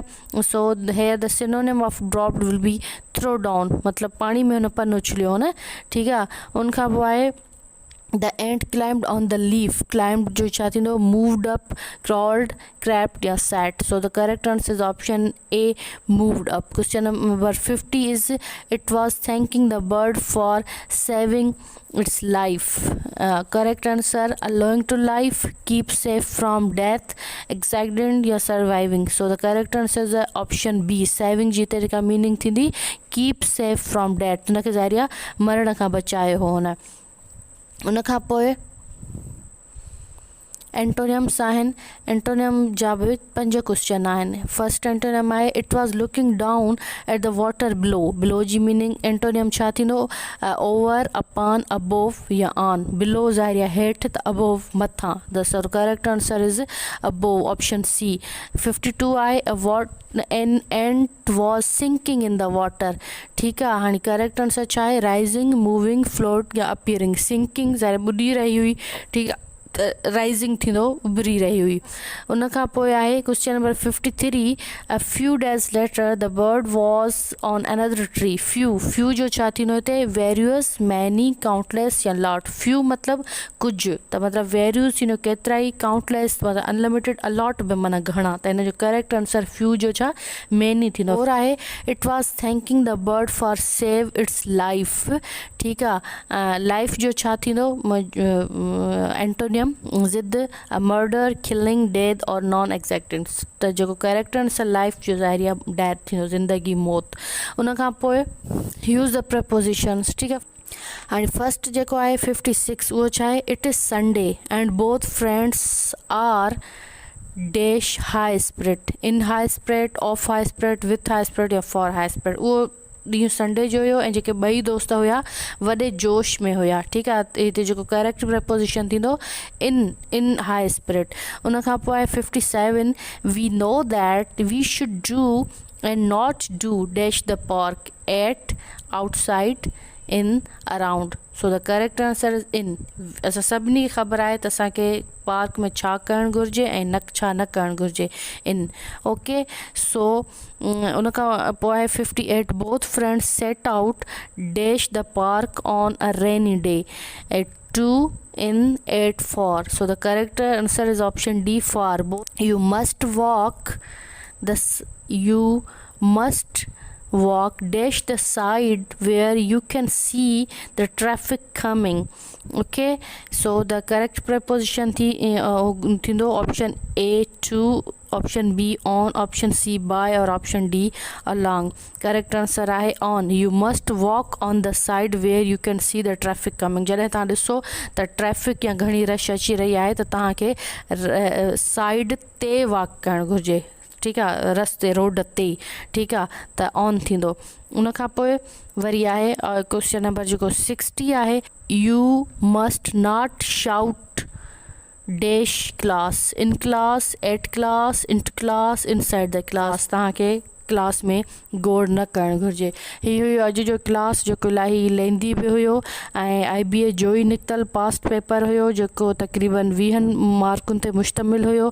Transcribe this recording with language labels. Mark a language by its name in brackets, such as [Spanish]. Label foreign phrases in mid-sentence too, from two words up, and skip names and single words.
[English] So here the synonym of dropped will be throw down, [Sindhi] मतलब पानी में हुन पन उछलियो न. [Hindi] ठीक है. [Sindhi] उनखां पोइ आहे [English] the ant climbed on the leaf. [Sindhi] Climbed जो छा थींदो, [English] moved up, crawled, crept या sat. So the correct answer is option A, moved up. Question number 50 is it was thanking the bird for saving its life. Correct answer allowing to life, keep safe from death, accident या surviving. So the correct answer is option B, saving [Sindhi] जी तरीका [English] meaning थींदी keep safe from death. [Sindhi] उनखे ज़ाहिर आहे मरण खां बचायो हो हुन. उन खां पोइ एंटोनियम्स आहिनि. एंटोनियम जा बि 5 क्वेश्चन आहिनि. [English] first antonym आहे it was looking down at the water below. [Sindhi] बिलो जी [English] meaning antonym [Sindhi] छा थींदो, [English] over, upon, above या on. [Sindhi] बिलो ज़ाहिर आहे हेठि, त अबोव मथां. [English] the correct answer is above, option C. 52 आहे an ant was sinking in the water. [Sindhi] ठीकु आहे. हाणे [English] correct answer [Sindhi] छा आहे, राइज़िंग, [English] moving, float या appearing. [Sindhi] सिंकिंग ज़ाहिर ॿुॾी रही हुई, ठीकु आहे, राइज़िंग थींदो, उभरी रही हुई. उन खां पोइ आहे [English] question number 53. A few days later the bird was on another tree. [Sindhi] फ्यू जो छा थींदो हिते, [English] various, many, countless या lot. [Sindhi] फ्यू मतिलबु कुझु, त मतिलबु वेरियस थींदो केतिरा ई, काउंटलेस मतिलबु अनलिमिटेड, अलॉट बि माना घणा. त हिन जो [English] correct answer [Sindhi] फ्यू जो छा मैनी थींदो. [English] और आहे it was thanking the bird for save its life. [Sindhi] ठीकु आहे. लाइफ जो छा थींदो एंटोनियम ज़िद, [English] murder, killing, death और non existence. [Sindhi] त जेको [English] correct answer [Sindhi] लाइफ जो ज़ाहिर आहे डेथ थींदो, ज़िंदगी, मौत. उन खां पोइ [English] use the prepositions. [Sindhi] ठीकु आहे. हाणे फस्ट जेको आहे 56 उहो छा आहे, [English] it is Sunday and both friends are dash high spirit. in high spirit, of high spirit, with high spirit या for high spirit. [Sindhi] उहो ॾींहुं संडे जो हुयो ऐं जेके ॿई दोस्त हुया वॾे जोश में हुया. ठीकु आहे. हिते जेको [English] correct preposition [Sindhi] थींदो [English] in high spirit. [Sindhi] उन खां पोइ आहे 57. [English] we know that we should do and not do dash the park, at, outside, in, around. so the correct answer is in. [Sindhi] असां सभिनी खे ख़बर आहे त असांखे पार्क में छा करणु घुरिजे ऐं छा न करणु घुरिजे. [English] in. OK. so [Sindhi] उन खां पोइ आहे 58. [English] both friends set out dash the park on a rainy day, at 2, in, 8, for. So the correct answer is option D, for. Both. You must walk dash the side where you can see the traffic coming. Okay, so the correct preposition thindo option A, to, option B, on, option C, by, or option D, along. Correct answer [Sindhi] आहे [English] on. You must walk on the side where you can see the traffic coming. [Sindhi] जॾहिं तव्हां ॾिसो त ट्रैफिक या घणी रश अची रही आहे त तव्हांखे साइड ते वॉक करणु घुरिजे. ठीकु आहे. रस्ते, रोड ते. ठीकु आहे. त ऑन थींदो. उन खां पोइ वरी आहे [English] question number [Sindhi] जेको 60 आहे. [English] you must not shout dash class, in class, at class, int class, inside the class. [Sindhi] तव्हांखे क्लास में गोड़ न करणु घुरिजे. हीअ हुयो अॼु जो क्लास जेको इलाही लेंदी बि हुयो ऐं IBA जो ई निकितल [English] past paper [Sindhi] हुयो जेको तक़रीबन 20 मार्कुनि ते मुश्तमिल हुयो.